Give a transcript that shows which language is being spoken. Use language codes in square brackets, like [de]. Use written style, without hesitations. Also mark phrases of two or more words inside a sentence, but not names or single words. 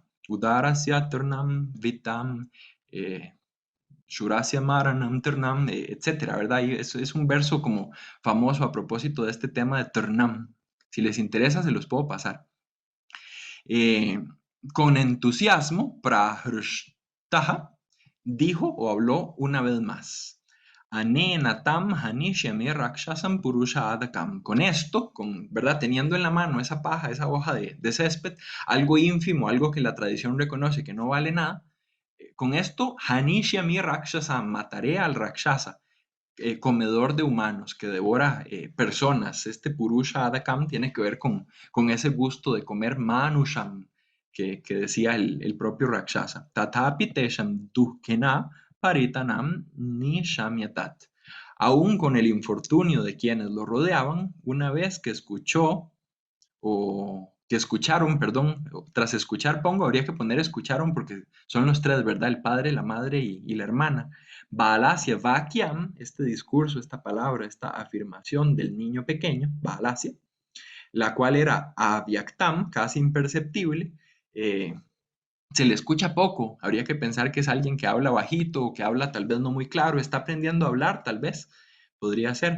[sa] उदरस्य तेर्नम् वितम्, शूरस्य मरणम् तेर्नम्, [es] etcétera, ¿verdad? Y eso es un verso como famoso a propósito de este tema de Ternam. Si les interesa, se los puedo pasar. Eh, con entusiasmo, Prahrshtaha dijo o habló una vez más. [sa] अने नतम् हनिशेमि राक्षसम् पुरुष अदकम्. [es] Con esto, ¿verdad? Teniendo en la mano esa paja, esa hoja de césped, algo ínfimo, algo que la tradición reconoce que no vale nada, con esto, [sa] हनिशेमि राक्षसम्, [es] mataré al rakshasa, comedor de humanos, que devora personas. Este [sa] पुरुष अदकम् [es] tiene que ver con ese gusto de comer manusham, que decía el propio Rakshasa. [sa] ततपि तेषाम् दुक्केन परितानम् निशम्यतत्. [es] Aún con el infortunio de quienes lo rodeaban, una vez que escuchó o que escucharon, perdón, tras escuchar pongo, habría que poner escucharon porque son los tres, ¿verdad? El padre, la madre y la hermana. [sa] बालस्य, वाक्यम्, [es] este discurso, esta palabra, esta afirmación del niño pequeño, Baalasia, la cual era avyaktam, casi imperceptible, se le escucha poco, habría que pensar que es alguien que habla bajito o que habla tal vez no muy claro, está aprendiendo a hablar tal vez, podría ser.